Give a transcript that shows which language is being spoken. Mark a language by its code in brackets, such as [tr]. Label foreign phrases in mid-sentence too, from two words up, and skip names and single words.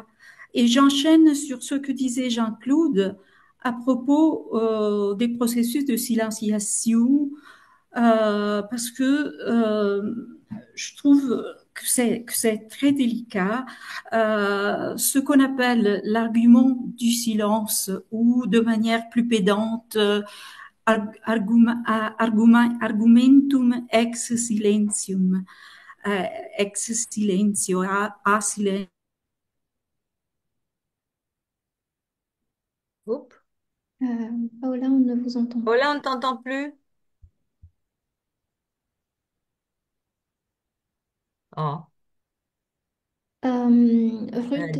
[fr] Et j'enchaîne sur ce que disait Jean-Claude à propos des processus de silenciation, parce que je trouve que c'est très délicat. Ce qu'on appelle l'argument du silence ou de manière plus pédante, [la] argumentum ex silentium, [fr] euh, [la] ex silentio, [it] a silenzio. [fr] Oups. Euh, Paola, on ne vous entend Oh pas. là, on ne t'entend plus. Oh, elle a